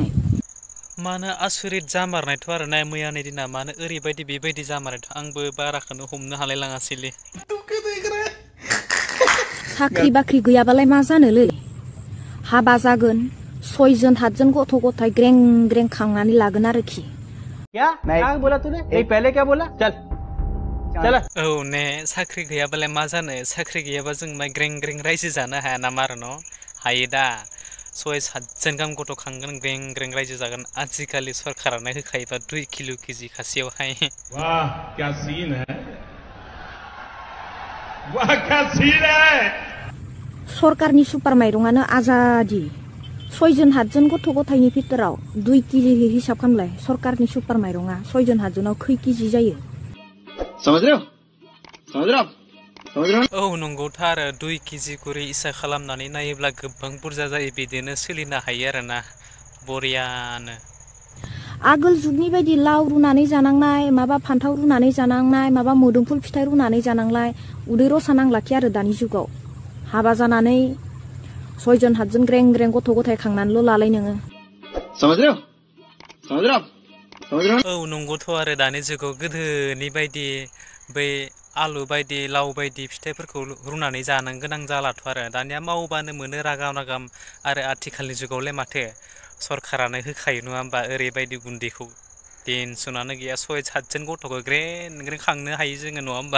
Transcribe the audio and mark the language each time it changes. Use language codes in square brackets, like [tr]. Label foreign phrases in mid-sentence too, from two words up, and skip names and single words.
[brx] मानो आसरित जामारनायथ' आरो ना मैयानि दिना, मानो ओरैबायदि बेबायदि जामारनायथ' आंबो बाराखौनो हमनो हालाय लाङासैलै। साख्रि बाख्रि गैयाबालाय मा जानोलै, हाबा जागोन 6 जन 7 जन गथ' गथाय ग्रें ग्रें खांनानै लागोन आरोखि। [hi] क्या क्या बोला तूने? नहीं पहले क्या बोला? चल चल। [brx] औ ने, साख्रि गैयाबालाय मा जानो? साख्रि गैयाबा जों मा ग्रें ग्रें रायजो जानो हाया नामा आरो न'? हायो दा। 6-7 जन गाहाम गथ' खांगोन, ग्रें ग्रें रायजो जागोन। आजिखालि सरखारानो होखायोबा 2 किल' केजि खासेयावहाय। [hi] वाह क्या सीन है, वाह क्या सीन है। [brx] सरकारनि सुपार माइरंआनो आजादि 6 जन 7 जन गथ' गथायनि भितराव 2 केजि हिसाब खालामलाय। सरकारनि सुपार माइरंआ 6 जन 7 जनाव खै केजि जायो? [hi] समझ रहे हो? समझ रहे हो? समझ रहे हो? [brx] औ नंगौथ' आरो 2 केजि करि इसा खालामनानै नायोब्ला गोबां बुरजा जायो। बिदिनो सोलिनो हायो आरोना बरियानो। आगोल जुगनि बायदि लाव रुनानै जानांनाय, माबा फान्थाव रुनानै जानांनाय, माबा मोदोमफुल फिथाइ रुनानै जानांलाय उदै रसा नांलाखि आरो दानि जुगाव। हाबा जानानै 6 जन 7 जन ग्रें ग्रें गथ' गथाय खांनानैल' लालाय नोङो। [hi] समझ रहे हो? समझ रहे हो? समझ रहे हो? [brx] औ नंगौथ' आरो दानि जुगाव गोदोनि बायदि बै आलु बायदि लाव बायदि फिथाइफोरखौ रुनानै जानो गोनां जालाथ' आरो। दानिया मावबानो मोनो रागाम रागाम। आरो आथिखालनि जुगावलाय माथो सरखारानो होखायो नङा होमबा ओरैबायदि गुन्दैखौ। टेनसनानो गैया, 6-7 जन गथ'खौ ग्रें ग्रें खांनो हायो जोङो नङा होमबा?